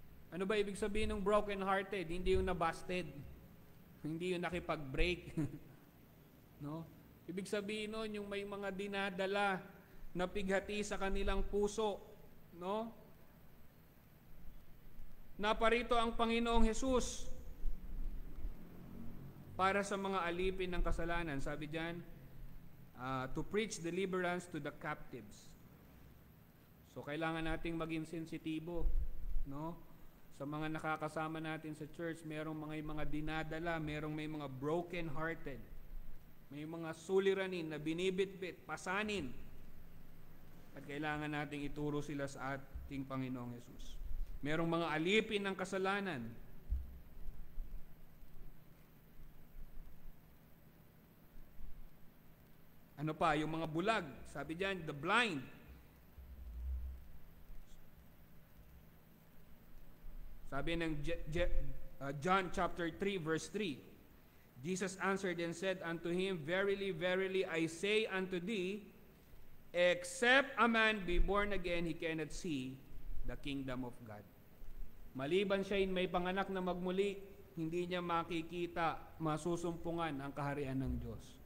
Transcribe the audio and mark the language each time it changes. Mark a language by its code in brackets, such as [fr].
[tl] Ano ba ibig sabihin ng broken-hearted? Hindi yung nabasted. Hindi yung nakipag-break. No? Ibig sabihin nun, yung may mga dinadala na pighati sa kanilang puso. No? Naparito ang Panginoong Hesus para sa mga alipin ng kasalanan. Sabi diyan, [en] to preach deliverance to the captives. [tl] So kailangan nating maging sensitibo, no? Sa mga nakakasama natin sa church, merong mga dinadala, merong may mga broken-hearted. May mga suliranin na binibitbit, pasanin. At kailangan nating ituro sila sa ating Panginoong Hesus. Merong mga alipin ng kasalanan. Ano pa? Yung mga bulag. Sabi diyan, the blind. Sabi ng John chapter 3 verse 3. [en] Jesus answered and said unto him, Verily, verily, I say unto thee, except a man be born again, he cannot see the kingdom of God. [tl] Maliban siya may panganak na magmuli, hindi niya makikita, masusumpungan ang kaharian ng Diyos.